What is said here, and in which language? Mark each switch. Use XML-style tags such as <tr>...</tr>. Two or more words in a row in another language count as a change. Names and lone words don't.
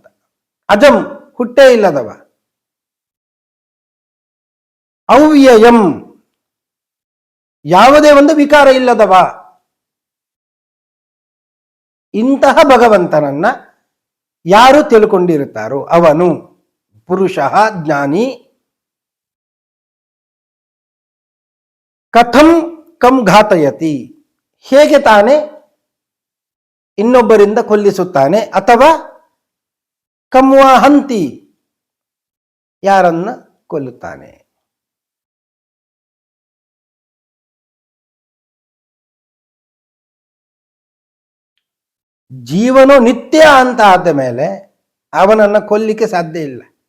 <kn>ಅಜಂ ಹುಟ್ಟೇ ಇಲ್ಲದವ. ಅವ್ಯಯಂ ಯಾವುದೇ ಒಂದು ವಿಕಾರ ಇಲ್ಲದವ. ಇಂತಹ ಭಗವಂತನನ್ನ ಯಾರು ತಿಳ್ಕೊಂಡಿರುತ್ತಾರೋ ಅವನು ಪುರುಷ ಜ್ಞಾನಿ.</kn> <sa>ಕಥಂ ಕಂ ಘಾತಯತಿ,</sa> <kn>ಹೇಗೆ ತಾನೆ ಇನ್ನೊಬ್ಬರಿಂದ ಕೊಲ್ಲಿಸುತ್ತಾನೆ, ಅಥವಾ</kn> <sa>ಕಮ್ವಾ ಹಂತಿ,</sa> <kn>ಯಾರನ್ನ ಕೊಲ್ಲುತ್ತಾನೆ. ಜೀವನು ನಿತ್ಯ ಅಂತ ಆದ ಮೇಲೆ ಅವನನ್ನ ಕೊಲ್ಲಿಕ್ಕೆ ಸಾಧ್ಯ ಇಲ್ಲ.</kn>